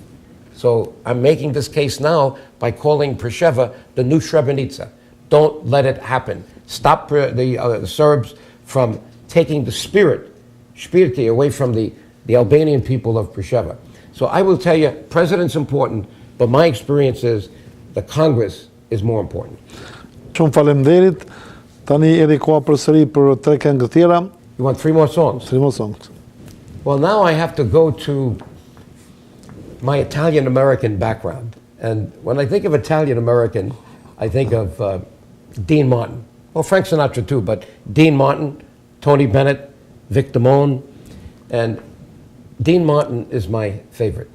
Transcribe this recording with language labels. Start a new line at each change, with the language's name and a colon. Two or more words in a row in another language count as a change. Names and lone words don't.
English: So I'm making this case now by calling Pjesa the new Srebrenica. Don't let it happen. Stop the Serbs from taking the spirit away from the Albanian people of Pjesa. So I will tell you, president's important, but my experience is the Congress is more important.
Albanian: Shumë faleminderit. Tani edhe koha përsëri për 3 këngë tjera.
English: You want 3 more songs? 3 more songs. Well, now I have to go to my Italian-American background. And when I think of Italian-American, I think of Dean Martin. Well, Frank Sinatra too, but Dean Martin, Tony Bennett, Vic Damone, and Dean Martin is my favorite.